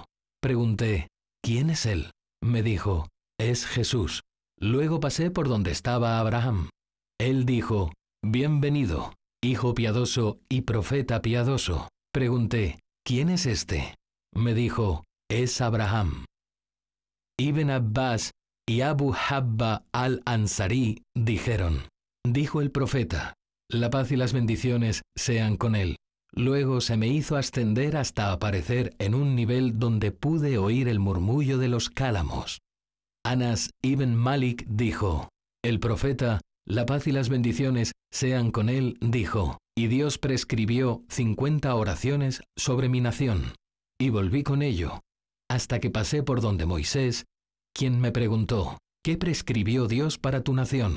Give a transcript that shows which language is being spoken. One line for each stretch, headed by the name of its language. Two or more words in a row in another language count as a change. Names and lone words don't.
Spanish: Pregunté, ¿quién es él? Me dijo, es Jesús. Luego pasé por donde estaba Abraham. Él dijo, bienvenido, hijo piadoso y profeta piadoso. Pregunté, ¿quién es este? Me dijo, es Abraham. Ibn Abbas y Abu Habba al-Ansari dijeron, dijo el profeta, la paz y las bendiciones sean con él. Luego se me hizo ascender hasta aparecer en un nivel donde pude oír el murmullo de los cálamos. Anas ibn Malik dijo, el profeta, la paz y las bendiciones sean con él, dijo, y Dios prescribió 50 oraciones sobre mi nación. Y volví con ello, hasta que pasé por donde Moisés, quien me preguntó, ¿qué prescribió Dios para tu nación?